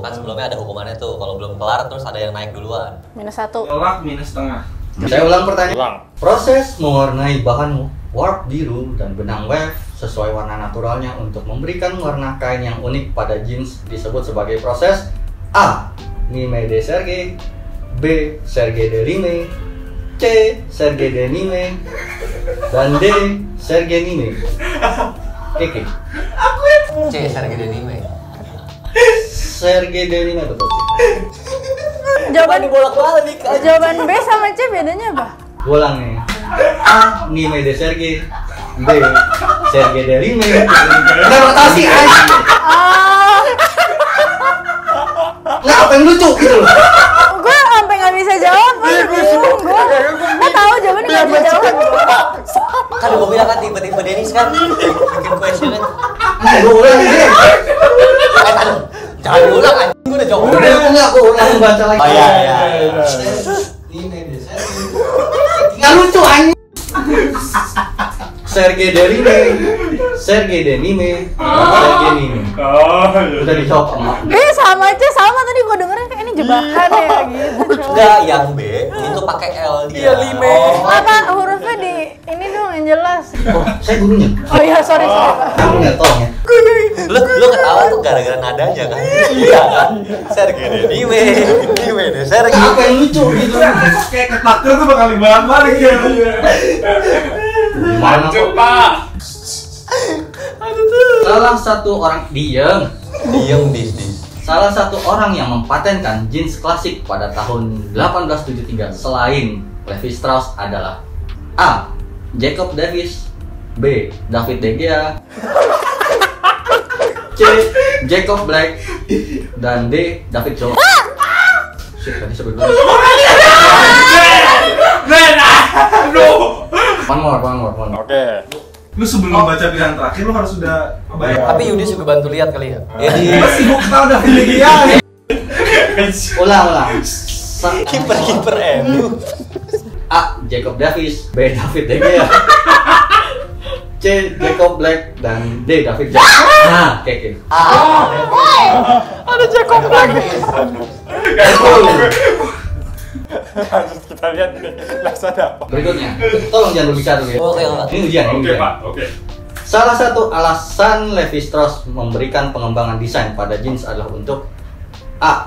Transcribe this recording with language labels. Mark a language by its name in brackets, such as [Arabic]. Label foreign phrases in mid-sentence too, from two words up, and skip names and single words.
[Indonesian] Kan sebelumnya ada hukumannya tuh. Kalau belum kelar terus ada yang naik duluan. -1. Tolak minus setengah. Saya ulang pertanyaan. Ulang. Proses mewarnai bahan warp biru dan benang weft sesuai warna naturalnya untuk memberikan warna kain yang unik pada jeans disebut sebagai proses A. Nime de serge, B. Serge de rime, C. Serge de nime, dan D. Serge nime. Oke. C Serge Denime. Serge de nime betul. Jawaban bolak-balik. jawaban B sama C bedanya apa? Ulang nih. A. Nime de serge, B. Serge de rime. Interpretasi aja. Nggak apa yang lucu gitu loh. Gue sampai nggak bisa jawab. Gue tahu jawabannya nggak bisa jawab. Kan gue bilang kan tiba-tiba Dennis kan bikin questionnya. Gue ulang deh. Jangan diulang anjing, gue udah jawab. Gue ulang baca lagi. Oh iya. Nime de serge. Nggak lucu anjing. Serge de rime, Serge de nime, Serge nime. Udah dijawab sama. B sama C sama tadi gue dengerin kayak ini jebakan ya gitu. Enggak, yang B itu pakai L dia. Apa hurufnya di ini dong yang jelas. Oh, saya gurunya. Oh iya sorry Pak. Gurunya tolong ya. Lu ketawa tuh gara-gara nadanya kan? Iya kan? Serge Denime de Serge. Apa yang lucu gitu? Kayak ketaker tuh bakal dibalik ya. Mana kok? Pak. Salah satu orang diam. Dis. Salah satu orang yang mempatenkan jeans klasik pada tahun 1873 selain Levi Strauss adalah A. Jacob Davis, B. David De Gea, C. Jacob Black, dan D. David Jones. Shit, tadi sebut dulu. [English] One more. [Indonesian] Oke. Lu sebelum baca pilihan terakhir lu harus sudah bayar. Tapi Yudi juga bantu lihat kali ya. Lu sibuk tau udah pilih dia. Ulang. Kiper MU. A. Jacob Davis, B. David De Gea, C. Jacob Black, dan D. David Jack. Nah, Keke. Ada Jacob lagi. Harus kita lihat nih, laksana apa? Berikutnya, tolong jangan berbicara dulu ya. Oke. Ini ujian. Oke Pak, oke. Salah satu alasan Levi Strauss memberikan pengembangan desain pada jeans adalah untuk A.